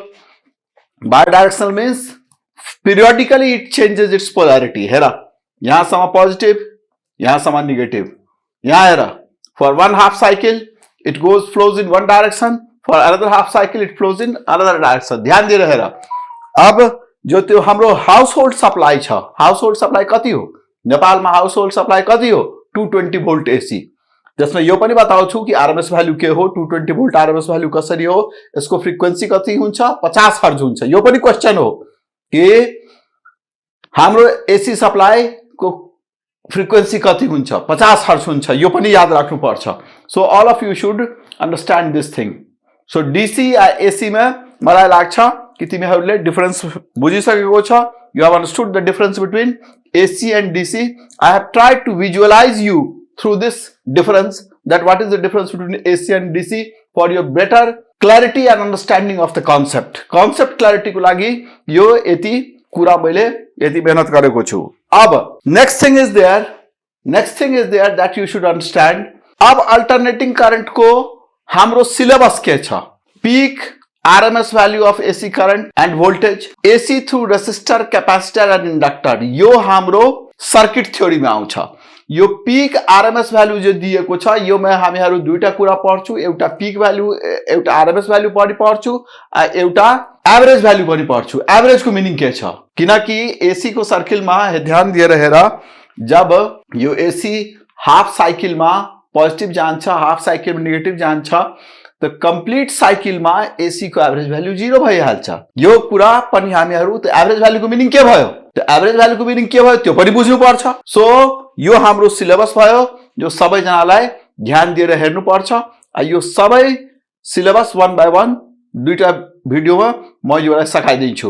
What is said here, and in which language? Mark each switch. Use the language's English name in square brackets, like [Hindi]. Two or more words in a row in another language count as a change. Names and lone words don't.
[English] Bidirectional means periodically it changes its polarity. [Nepali] हेरा, यहाँ समा positive, यहाँ समा negative. यहाँ हेरा, [English] for one half cycle it flows in one direction, for another half cycle it flows in another direction. [Nepali] ध्यान दिएर हेरा। अब जो त्यो हाम्रो [English] household supply [Nepali] छ, [English] household supply [Nepali] कति हो? नेपालमा [English] household supply [Nepali] कति हो? [English] 220 volt AC. [Nepali] जसमा यो पनि बताउँछु कि [English] RMS value [Nepali] के हो, 220 भोल्ट [English] RMS value [Nepali] कसरी हो, यसको फ्रिक्वेन्सी कति हुन्छ? 50 हर्ज हुन्छ। यो पनि क्वेशन हो कि हाम्रो [English] AC supply [Nepali] को फ्रिक्वेन्सी कति हुन्छ? 50 हर्ज हुन्छ। यो पनि याद राख्नु पर्छ। [English] So all of you should understand this thing. [Nepali] सो DC या AC में मलाई लाग्छ कि तिमीहरूले डिफरेंस बुझिसकेको छ। [English] You have understood the difference between AC and DC. I have tried to visualize you through this difference, that what is the difference between AC and DC, for your better clarity and understanding of the concept. Concept clarity [Nepali] को लागि यो यति कुरा मैले यति मेहनत गरेको छु। [English] अब next thing is there that you should understand. [Nepali] अब [English] alternating current [Nepali] को हाम्रो सिलेबस के छ? [English] Peak RMS value of AC current and voltage, AC through resistor, capacitor and inductor, [Nepali] यो हाम्रो [English] circuit theory [Nepali] में आउँछ। यो [English] peak RMS value [Nepali] जो दिएको छ, यो में हामीहरु दुईटा कुरा पढ्छु। एउटा [English] peak value, [Nepali] एउटा [English] RMS value [Nepali] पनि पढ्छु, एउटा [English] average value [Nepali] पनि पढ्छु। एभरेज को मिनिङ के छ? किनकि AC को सर्किल में ध्यान दिएर हेर, जब यो AC [English] half cycle [Nepali] में पोजिटिभ जान्छ, [English] half cycle [Nepali] में नेगेटिभ जान्छ, तो [English] complete cycle [Nepali] में AC को [English] average value [Nepali] 0 भइहाल्छ। यो कुरा पनि हामीहरु त [English] average value [Nepali] को मिनिङ के भयो? त [English] average value [Nepali] को मिनिङ के भयो त्यो पनि बुझ्नु पर्छ। सो यो हाम्रो सिलेबस भयो, जो सबै जनालाई ध्यान दिएर हेर्नु पर्छ। यो सबै सिलेबस 1 by 1 दुईटा भिडियोमा म योलाई सकाइदिन्छु।